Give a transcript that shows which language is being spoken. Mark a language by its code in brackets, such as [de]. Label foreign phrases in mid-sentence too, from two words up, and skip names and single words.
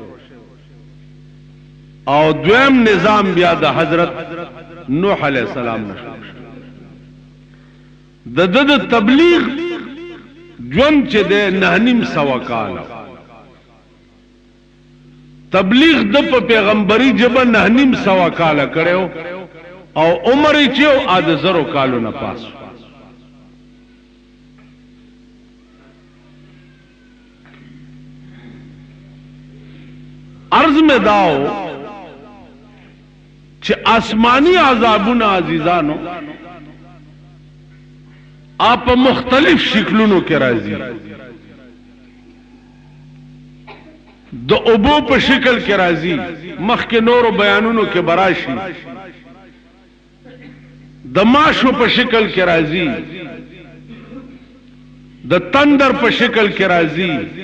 [ps] او دویم نظام بیا د حضرت نوح علیہ السلام نه شروع شوه د تبلیغ ژوند چې د 9.5 کاله تبلیغ د پیغمبري جبه 9.5 کاله کړو او عمر یې چې 1000 کالو نه پاس [ur] عرض میں [ps] داو چې آسمانی عذابونه عزیزانو آپ مختلف شکلونو کې راځي د اوبو په شکل کې راځي مخکې نورو بیانونو کې براشي د ماشو په شکل کې راځي د تندر په شکل کې راځي